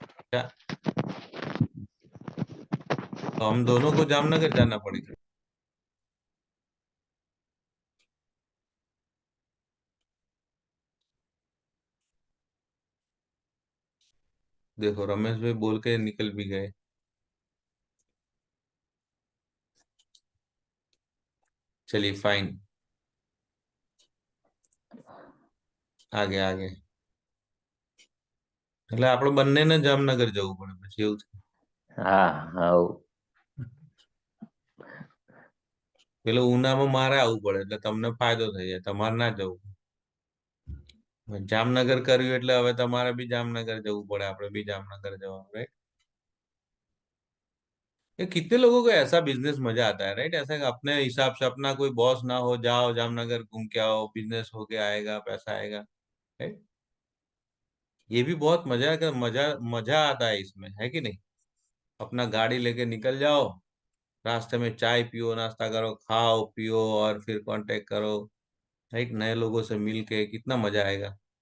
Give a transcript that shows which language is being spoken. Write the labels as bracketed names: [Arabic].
[Hindi] क्या, तो हम दोनों को जामनगर जाना पड़ेगा? देखो रमेश भाई बोल के निकल भी गए। चलिए फाइन, आगे आगे, [Gujarati] એટલે આપણે બંનેને જામનગર જવું પડે પછી એવું થાય। [Hindi] हाँ हाँ [Gujarati] પેલો ઉનામાં મારે આવવું પડે એટલે તમને ફાયદો થઈ જાય, તમારે ના જવું। જામનગર કર્યું એટલે હવે તમારે બી જામનગર જવું પડે, આપણે બી જામનગર જવાનું, राइट। [Hindi] ये कितने लोगों को ऐसा बिजनेस मजा आता है, राइट, ऐसा कि अपने हिसाब से, अपना कोई बॉस ना हो, जाओ जामनगर घूम के आओ, बिजनेस होके आएगा, पैसा आएगा, राइट। ये भी बहुत मजा मजा आता है इसमें, है कि नहीं। अपना गाड़ी लेके निकल जाओ, रास्ते में चाय पियो, नाश्ता करो, खाओ पियो, और फिर कांटेक्ट करो, राइट, नए लोगों से मिल के कितना मजा आएगा।